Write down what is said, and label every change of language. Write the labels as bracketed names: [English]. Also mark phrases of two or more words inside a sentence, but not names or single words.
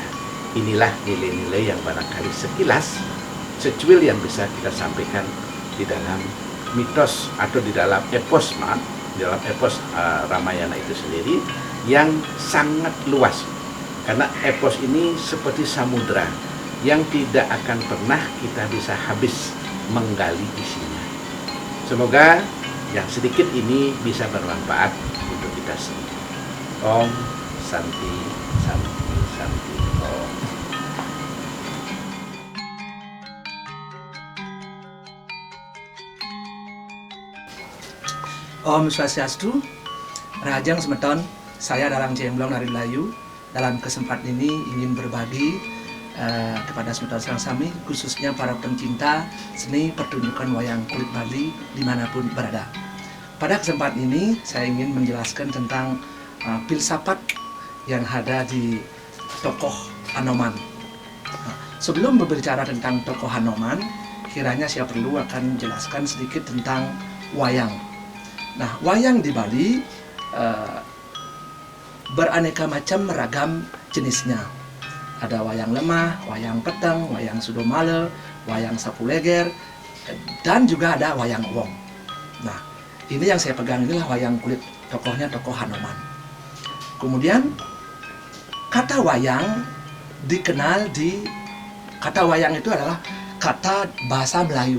[Indonesian] Inilah nilai-nilai yang barangkali sekilas, secuil yang bisa kita sampaikan di dalam mitos atau di dalam epos, Ramayana itu sendiri, yang sangat luas. Karena epos ini seperti samudra yang tidak akan pernah kita bisa habis menggali isinya. Semoga yang sedikit ini bisa bermanfaat untuk kita semua. [Sanskrit] Om Santi Santi Santi Om. [Balinese] Om Swastiastu, Rajang Semeton, [Indonesian] saya Dalang Jemblong dari Melayu. Dalam kesempatan ini ingin berbagi kepada [Balinese] Semeton Sarang Sami, [Indonesian] khususnya para pencinta seni pertunjukan wayang kulit Bali dimanapun berada. Pada kesempatan ini saya ingin menjelaskan tentang filsafat yang ada di tokoh Hanoman. Sebelum berbicara tentang tokoh Hanoman, kiranya saya perlu akan menjelaskan sedikit tentang wayang. Nah, wayang di Bali beraneka macam ragam jenisnya. Ada wayang lemah, wayang peteng, wayang sudomale, wayang sapuleger, dan juga ada wayang wong. Nah, ini yang saya pegang inilah wayang kulit, tokohnya tokoh Hanoman. Kemudian kata wayang dikenal kata wayang itu adalah kata bahasa Melayu.